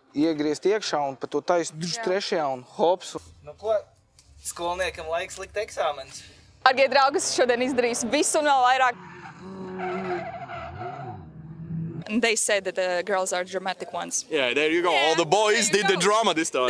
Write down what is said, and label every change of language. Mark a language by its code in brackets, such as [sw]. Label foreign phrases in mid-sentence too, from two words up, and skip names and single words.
[lv] iegriezt iekšā un pa to taisa trešajā un hops. Nu ko, skolniekam laiks likt eksāmenis. Dargie draugi, es šodien izdarīšu visu un vēl vairāk. [en] They said that the girls are dramatic ones. Yeah, there you go. All the boys did the drama this time.